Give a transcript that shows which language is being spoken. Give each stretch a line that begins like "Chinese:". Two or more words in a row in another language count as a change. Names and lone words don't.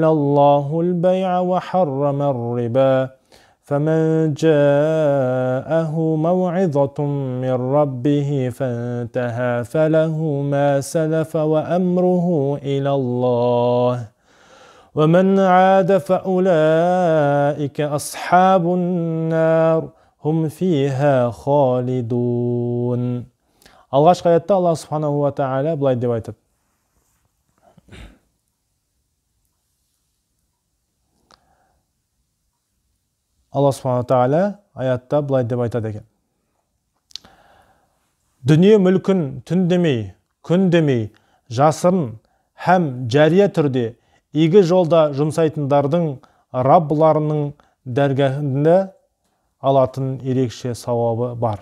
Arabic: الله البيع وحرم الربا فمن جاءه موعظة من ربه فانتهى فله ما سلف وأمره إلى الله ومن عاد فأولئك أصحاب النار هم فيها خالدون.
Kazakh: Алғашқы аятта
Arabic: الله سبحانه وتعالى
Kazakh: былай деп айтады:
Arabic: الله سبحانه تعالى
Kazakh: аятта былай деп айтады екен: дүние мүлкін түн демей, күн демей, жасырын һәм жария түрде игі жолда жұмсайтындардың Раббыларының дәргәһінде алатын ерекше сауабы бар.